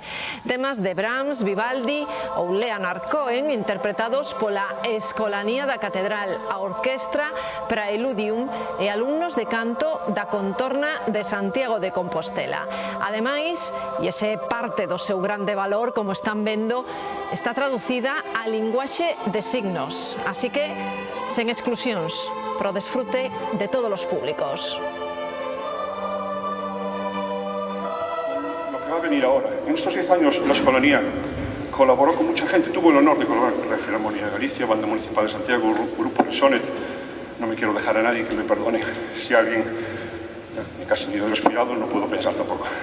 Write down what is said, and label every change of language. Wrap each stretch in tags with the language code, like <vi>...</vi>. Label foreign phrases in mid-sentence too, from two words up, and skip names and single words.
<gl>Temas de Brahms, Vivaldi ou Leonard Cohen interpretados pola Escolanía da Catedral, a Orquestra Praeludium e alumnos de canto da Contorna de Santiago de Compostela. Ademais, e ese é parte do seu grande valor, como están vendo, está traducida a linguaxe de signos. Así que, sen exclusións, pro desfrute de todos</gl> <es>los públicos. Lo que va a venir ahora. En estos 10 años la Escolanía colaboró con mucha gente, tuvo el honor de colaborar con la Filarmonía de Galicia, Banda Municipal de Santiago, Grupo Resonet. No me quiero dejar a nadie, que me perdone si alguien me casi ni lo he respirado, no puedo pensar tampoco.</es>